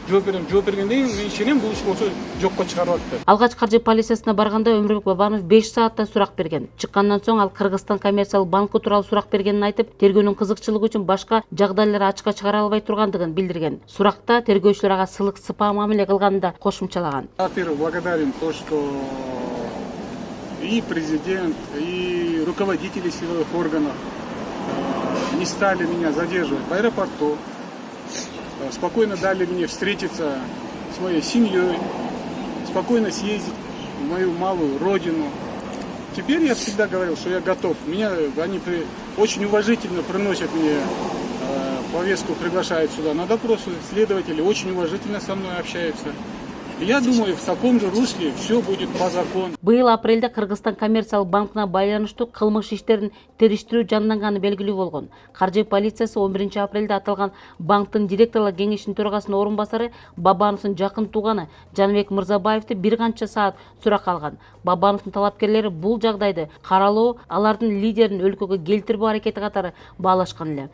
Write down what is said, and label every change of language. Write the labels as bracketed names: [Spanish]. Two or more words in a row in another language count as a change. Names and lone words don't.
[Kyrgyz] жооп бергенден кийин мен ишенем бул иш болсо жокко чыгарып атты. Алгач каржы полициясына барганда Өмүрбек Бабанов 5 саатта сурак берген. Чыккандан соң ал Кыргызстан коммерциялык банкы тууралуу сурак бергенин айтып, тергөөнүн кызыкчылыгы үчүн башка жагдайлар ачыкка чыгара албай тургандыгын билдирген. Суракта тергөөчүлөр ага сылык сыпаа мамиле кылганын да кошумчалаган. [Russian] Во-первых, благодарен то, что и президент, и руководители силовых органов не стали меня задерживать в аэропорту, спокойно дали мне встретиться с моей семьей, спокойно съездить в мою малую родину. Теперь я всегда говорил, что я готов. Они очень уважительно приносят мне повестку, приглашают сюда на допросы. Следователи очень уважительно со мной общаются. Я думаю, в таком же русле все будет по закону. [Kyrgyz] Быйыл апрелде Кыргызстан коммерциялык банкына байланыштуу кылмыш иштерин териштирүү жанданганы белгилүү болгон. Каржы полициясы 11 апрелде аталган банктын директорлор кеңешинин төрагасынын орун басары Бабановдун жакын тууганы Жаныбек Мырзабаевди бир канча саат суракка алган. Бабановдун талапкерлери бул жагдайды каралоо алардын лидерин өлкөгө келтирүү аракети катары баалашкан эле.